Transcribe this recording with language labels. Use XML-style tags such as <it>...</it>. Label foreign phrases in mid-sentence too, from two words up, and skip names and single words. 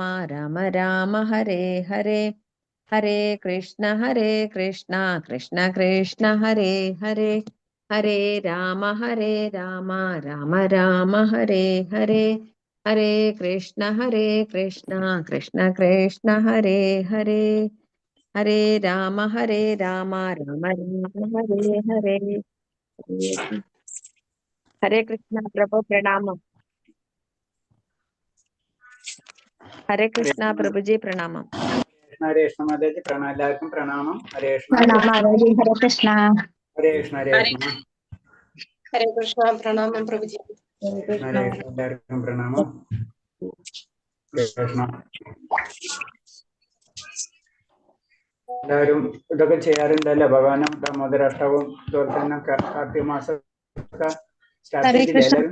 <sa>राम हरे हरे, हरे कृष्ण कृष्ण कृष्ण हरे हरे, हरे राम राम राम हरे हरे, हरे कृष्ण कृष्ण कृष्ण हरे हरे, हरे राम राम राम हरे हरे।</sa> <hi>हरे कृष्णा प्रभु प्रणाम। हरे कृष्णा प्रभु जी प्रणाम। हरे कृष्ण माता जी प्रणाम,</hi> <ml>എല്ലാവർക്കും പ്രണാമം. ഹരേ കൃഷ്ണ.</ml> <hi>हरे कृष्णा।</hi> <ml>ഹരേ കൃഷ്ണ. ഹരേ കൃഷ്ണ.</ml> <hi>हरे कृष्णा प्रणाम प्रभु जी।</hi> <ml>ഹരേ കൃഷ്ണ. എല്ലാവർക്കും പ്രണാമം. ഹരേ കൃഷ്ണ. എല്ലാവരും ഇതൊക്കെ ചെയ്യാറുണ്ടല്ലേ? ഭഗവാനും ദാമോദരാഷ്ടവും അതുപോലെ തന്നെ കാർത്തിക മാസം സ്റ്റാർട്ട് ചെയ്തില്ലേ എല്ലാവരും?</ml>